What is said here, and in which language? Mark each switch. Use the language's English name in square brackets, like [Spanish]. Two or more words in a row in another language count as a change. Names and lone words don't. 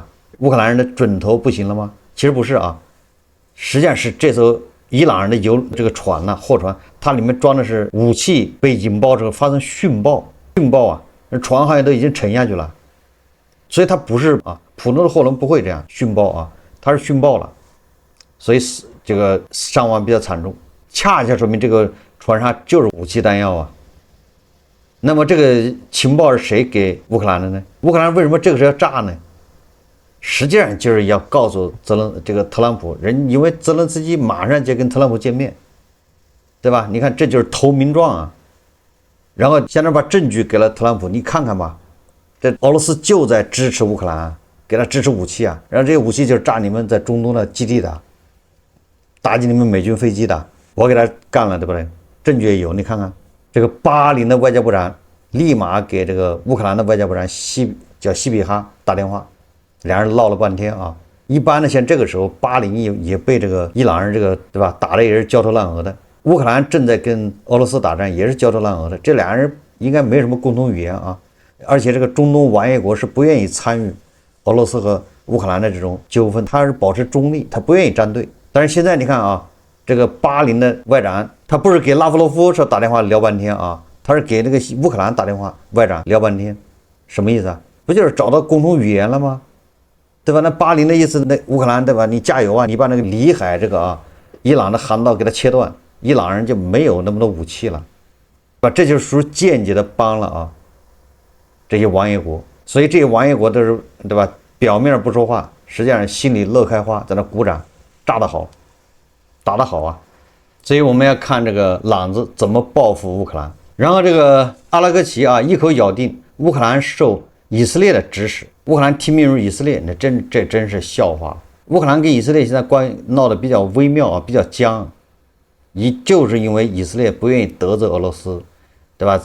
[Chinese] 烏克蘭人的準頭不行了嗎？其實不是啊，實際上是這艘伊朗人的這個船呢，貨船，它裡面装的是武器，被引爆之後發生殉爆啊，那船好像都已經沉下去了，所以它不是啊，普通的貨輪不會這樣殉爆啊，它是殉爆了，所以這個傷亡比較慘重，恰恰說明這個船上就是武器彈藥啊。那麼這個情報是誰給烏克蘭的呢？烏克蘭為什麼這個時候要炸呢？實際上就是要告訴這個特朗普人，因為澤伦斯基馬上就跟特朗普見面，對吧？你看這就是投名狀啊，然後现在把證據給了特朗普，你看看吧，這俄羅斯就在支持烏克蘭，給他支持武器啊，然後這些武器就是炸你們在中東的基地的，打擊你們美軍飛機的，我給他幹了，对不对？證據也有，你看看這個巴林的外交部長立馬給這個烏克蘭的外交部長叫西比哈打電話。兩人鬧了半天啊！一般的像這個時候，巴林也被這個伊朗人對吧打的也是焦頭爛額的。烏克蘭正在跟俄羅斯打仗，也是焦頭爛額的。這兩人應該沒什麼共同語言啊，而且這個中東玩業國是不願意參與俄羅斯和烏克蘭的這種糾紛，他是保持中立，他不願意站隊。但是現在你看啊，這個巴林的外長他不是給拉夫羅夫說打電話聊半天啊，他是給那個烏克蘭打電話外長聊半天，什麼意思啊？不就是找到共同語言了嗎？對吧？那巴林的意思，那烏克蘭對吧？你加油啊！你把那個里海這個啊，伊朗的航道給它切斷，伊朗人就沒有那麼多武器了，吧？這就是屬於間接的幫了啊這些王爷國。所以這些王爷國都是对吧？表面不說話，實際上心裡樂開花，在那鼓掌，炸得好，打得好啊！所以我們要看這個朗子怎麼報復烏克蘭。然後這個阿拉格齊啊，一口咬定烏克蘭受以色列的指使。烏克蘭聽命於以色列，這真是笑話。烏克蘭跟以色列現在關係鬧得比較微妙啊，比較僵，就是因為以色列不願意得罪俄羅斯，對吧？